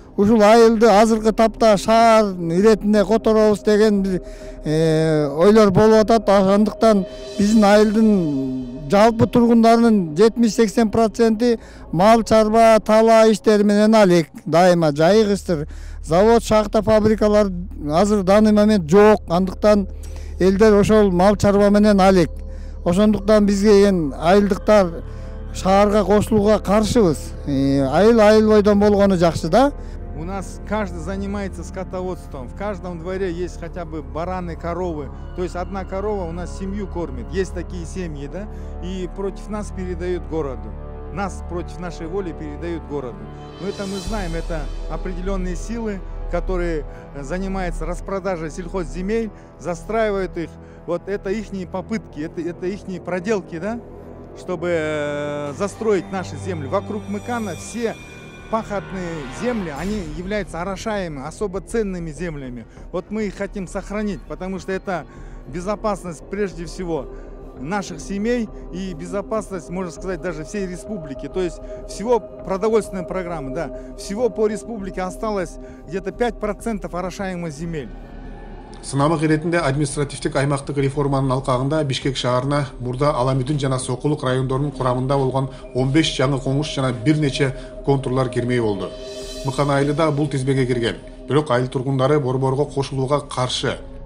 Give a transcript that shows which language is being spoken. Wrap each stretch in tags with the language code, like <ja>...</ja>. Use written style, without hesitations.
<ky>Ушул айылды азыркы тапта шаар иретине которобуз деген бир ойлор болуп атат. Ошондуктан биздин айылдын жалпы тургундарынын 70-80% мал чарба, тала иштери менен алек. Дайыма жайгыстыр. Завод, шахта, фабрикалар азыр</ky> <ru>данный момент</ru> <ky>жок. Андыктан элдер ошол мал чарба менен алек. Ошондуктан бизге айылдыктар шаарга кошулууга каршыбыз. Айыл бойдон болгону жакшы да.</ky> <ru>У нас каждый занимается скотоводством. В каждом дворе есть хотя бы бараны, коровы. То есть одна корова у нас семью кормит. Есть такие семьи, да? И против нас передают городу. Нас против нашей воли передают городу. Но это мы знаем, это определенные силы, которые занимаются распродажей сельхозземель, застраивают их. Вот это ихние попытки, это ихние проделки, да? Чтобы застроить наши земли. Вокруг Мыкана все пахотные земли, они являются орошаемыми, особо ценными землями. Вот мы их хотим сохранить, потому что это безопасность прежде всего наших семей и безопасность, можно сказать, даже всей республики. То есть всего продовольственной программы, да, всего по республике осталось где-то 5% орошаемых земель.</ru> <ky>Сынамык иретинде административдик аймактык реформанын алкагында Бишкек шаарына мурда Аламүдүн жана Сокулук райондорунун курамында болгон 15 жаңы коңуш жана бир нече контурлар кирмей болду. Мыкан айылы да бул тизмеге кирген. Бирок айыл тургундары борборго кошулууга каршы.</ky>